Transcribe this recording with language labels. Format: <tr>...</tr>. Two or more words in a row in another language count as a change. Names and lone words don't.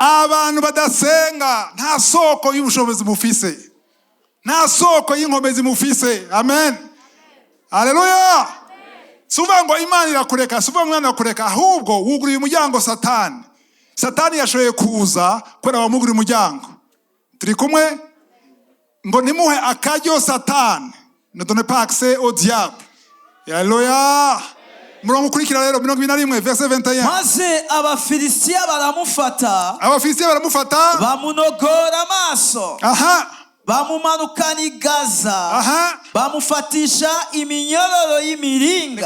<rn>abantu badasenga nta soko y'ubushobozi mufise, nta soko y'inkomezi mufise. Amen, haleluya. Suva ngo Imana irakureka, suva mwana irakureka, ahubwo wuguriye umuryango Satani. Satani yashoboye kuza kubera wamuguriye umuryango. Turi kumwe? Ngo nimuhe akaryo Satani,</rn> <fr>ne donne pas accès au diable.</fr> <rn>Haleluya. Murongo ukurikira rero 21 verset 21. Maze abafilisitiya baramufata, bamunogora amaso, bamumanukana i Gaza, bamufatisha iminyororo y'imiringa.</rn>